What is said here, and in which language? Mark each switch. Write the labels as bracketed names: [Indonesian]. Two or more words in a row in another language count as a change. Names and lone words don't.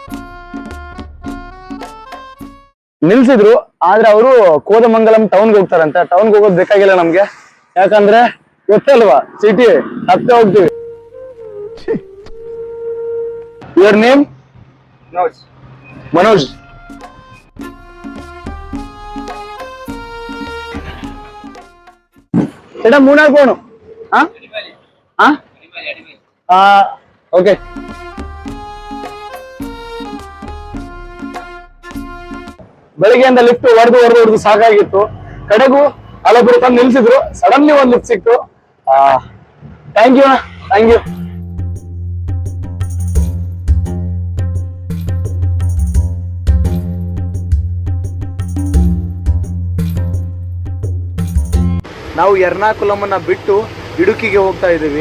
[Kannada] ನಿಲ್ಸಿದ್ರು, ಆದ್ರೆ ಅವರು ಕೋದಮಂಗಲಂ ಟೌನ್ಗೆ ಹೋಗ್ತಾರಂತೆ. ಟೌನ್ಗೆ ಹೋಗೋದು ಬೇಕಾಗಿಲ್ಲ ನಮ್ಗೆ, ಯಾಕಂದ್ರೆ ಗೊತ್ತಲ್ವಾ ಸಿಟಿ ಹತ್ತೆ ಹೋಗ್ತೀವಿ. [English] your name? [Malayalam] മനോജ്. ചേട്ടാ മൂന്നാർ പോണു. ഓക്കെ. [Kannada] ಬೆಳಿಗ್ಗೆಯಿಂದ ಲಿಫ್ಟ್ ಹೊಡೆದು ಸಾಕಾಗಿತ್ತು. ಕಡೆಗೂ ಅಲ್ಲೊಬ್ರು ತಂದು ನಿಲ್ಸಿದ್ರು. ಸಡನ್ಲಿ ಒಂದು ಲಿಫ್ಟ್ ಸಿಕ್ತು. [English] thank you. thank you. [Kannada] ನಾವು ಎರ್ನಾಕುಲಮನ್ನ ಬಿಟ್ಟು ಇಡುಕಿಗೆ ಹೋಗ್ತಾ ಇದ್ದೀವಿ.